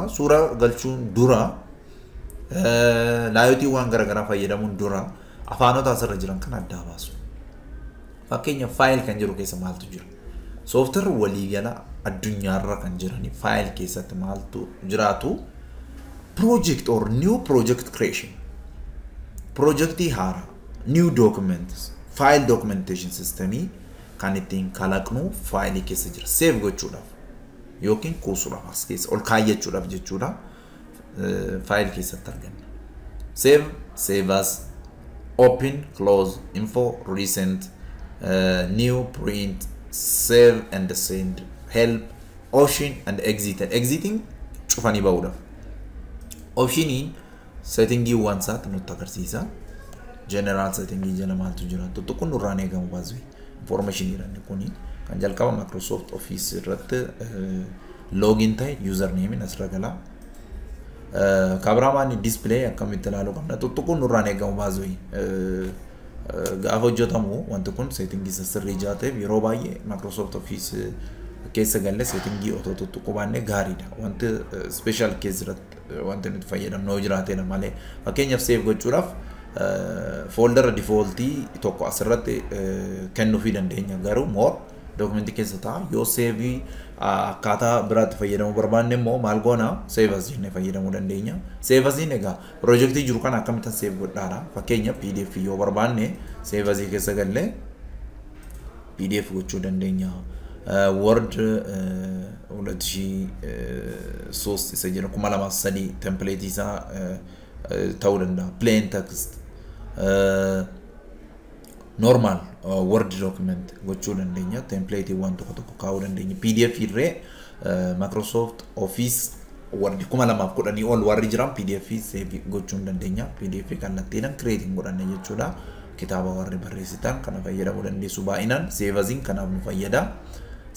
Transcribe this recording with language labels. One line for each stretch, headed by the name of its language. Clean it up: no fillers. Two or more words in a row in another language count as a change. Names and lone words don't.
Oromo: Suura galchuun dura laayootii waan garaagaraa fayyadamuun dura afaanota asirra jiran kan adda baasu. Fakkeenya file kan jiru keessa maaltu jira? Software waliigala addunyaarra kan jirani file keessatti maaltu jiraatu?
English: Project or new project creation.
Oromo: Projectii haara,
English: new documents, file documentation systemii
Oromo: kan ittiin kalaqnu file keessa jira. Save gochuudhaaf yookiin kuusuudhaaf as keessa ol kaayyachuudhaaf jechuudha. File keessatti arganna.
English: Save as, open, close, info, recent, new, print, save and send, help, option and exit.
Oromo: Exiting cufanii ba'uudhaaf. Optioniin settingii waan isaatti nutti agarsiisa.
English: General settingii
Oromo: jala maaltu jira? Tuttuqun nurraan eegamu baasuu information jedhani kuni kan jalqaba Microsoft Office irratti login ta'e username asirra gala. Kaabiraamaan display akkamitti ilaaluu qabna? Tuttuqun nurraan eegamu baasuu gaafa hojjetamu wanti kun settingii sirrii jaateef yeroo baay'ee Microsoft Office keessa galle settingii otoo tuttuquu baannee gaariidha. Wanti
English: special case
Oromo: irratti wanti nuti fayyadamnu yoo jiraateedha malee fakkeenyaaf save gochuudhaaf folder defaultii tokko asirratti kennuufii dandeenya garuu
English: more document
Oromo: keessa ta'a yoo save akkaataa biraatti fayyadamuu barbaanne immoo maal goona
English: save as
Oromo: jennee fayyadamuu dandeenya.
English: Save as
Oromo: egaa projectii jiru kana akkamitti save godhaadha fakkeenya PDF yoo barbaanne
English: save as
Oromo: keessa galle PDF gochuu dandeenya. Word 2003 isa jira 2003 template isaa ta'uu danda'a.
English: Plain text normal Word document
Oromo: gochuu dandeenya. Template waan tokko kaa'uu dandeenya. PDF irree Microsoft Office Word 2010 ol warri jiran PDF save gochuu dandeenya. PDF kallattiidhaan creating godhanne jechuudha. Kitaaba warri barreessitan kana fayyadamuu dandeessu baay'inaan
English: save as
Oromo: kanaaf nu fayyada.